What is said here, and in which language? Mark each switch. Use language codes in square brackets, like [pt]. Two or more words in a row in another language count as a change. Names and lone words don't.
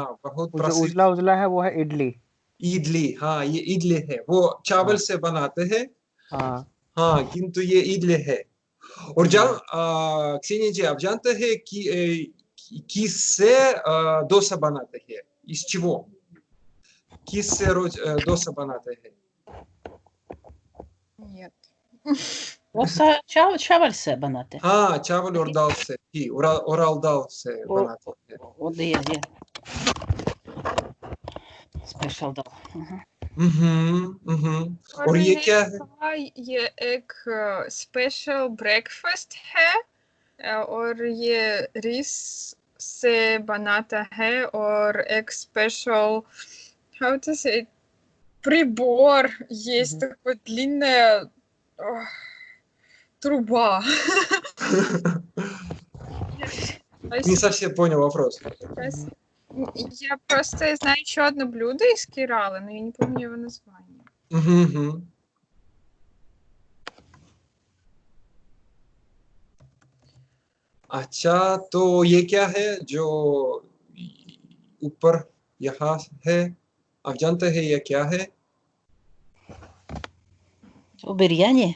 [hi] हाँ, बहुत वो जो प्रसिद्ध। उजला उजला है वो है इडली। इडली, हाँ ये इडली है, वो चावल हाँ से बनाते हैं। हाँ। हाँ, किंतु ये इडली है। और क्सेनिया जी, आप जानते हैं कि किससे डोसा बनाते हैं? [ru] из чего? [hi] किससे डोसा बनाते हैं? [ru] Нет. [hi] चावल से बनाते। हाँ, चावल और दाल से ही, उराल दाल से बनाते हैं। वो दिया स्पेशल दाल। और ये मैंने क्या है? कहा ये एक [en] special breakfast [hi] है और ये रिस से बनाता है और एक स्पेशल [en] how to say [ru] прибор есть такой длинная труба. Не совсем понял вопрос. Я просто знаю еще одно блюдо из Кералы, но я не помню его название. [hi] अच्छा, तो ये क्या है जो ऊपर यहाँ है? आप जानते हैं ये क्या है? वो बिरयानी।